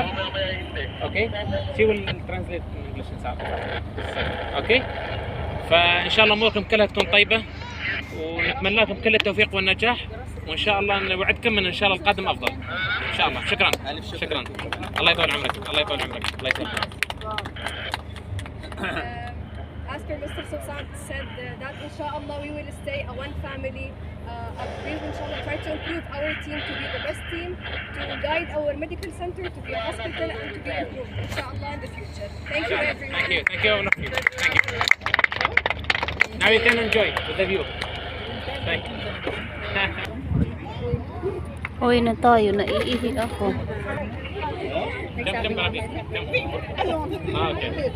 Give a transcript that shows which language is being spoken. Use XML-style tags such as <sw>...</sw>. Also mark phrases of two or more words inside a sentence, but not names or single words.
<ar>اوكي شي</ar> <en>translate English</en> <ar>اوكي. فان شاء الله اموركم كلها تكون طيبه، ونتمنى لكم كل التوفيق والنجاح، وان شاء الله نوعدكم ان شاء الله القادم افضل ان شاء الله. شكرا شكرا. الله يطول عمرك، الله يطول عمرك، الله يطول عمرك.</ar> <en>As per Mr. Subsan said that inshallah we will stay a one family. We will inshallah try to improve our team to be the best team, to guide our medical center to be a hospital and to be improved inshallah in the future. Thank you everyone. Thank you all of you. Thank you. Now you can enjoy with the view. Thank you.</en> <tl>Uwi na tayo, naiihi ako. Jump Rabi. Okay.</tl>